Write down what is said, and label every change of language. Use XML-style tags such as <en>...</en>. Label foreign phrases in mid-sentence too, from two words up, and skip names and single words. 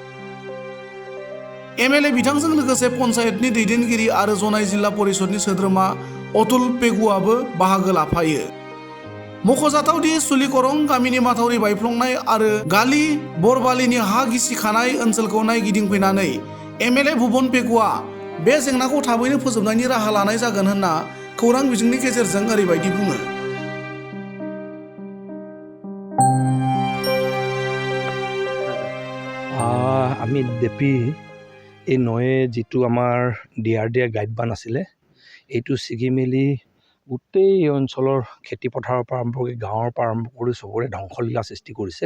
<brx>एमएलए बिथांजों लोगोसे पन्चायतनि दैदेनगिरि आरो जनाय जिल्ला परिषदनि सोद्रोमा अतुल पेगुआबो बाहागो लाफायो। मख'जाथावदि सुलिकरं गामिनि माथावरि बायफ्लंनाय आरो गालि बरबालिनि हा गिसिखानाय ओनसोलखौ नायगिदिंफैनानै एमएलए भुबन पेगुआ बे जेंनाखौ थाबैनो फोजोबनायनि राहा लानाय जागोन होनना खौरां बिजोंनि गेजेरजों ओरैबायदि बुङो।</brx> <as>আমি দেপি এই নয়ে যিটো আমাৰ ডিআৰডিএ গাইড বান আছিলে এইটো ছিগি মেলি গোটেই এই অঞ্চলৰ খেতি পথাৰৰ পৰা আৰম্ভ কৰি গাঁৱৰ পৰা আৰম্ভ কৰি চবৰে ধ্বংসলীলা সৃষ্টি কৰিছে।</as>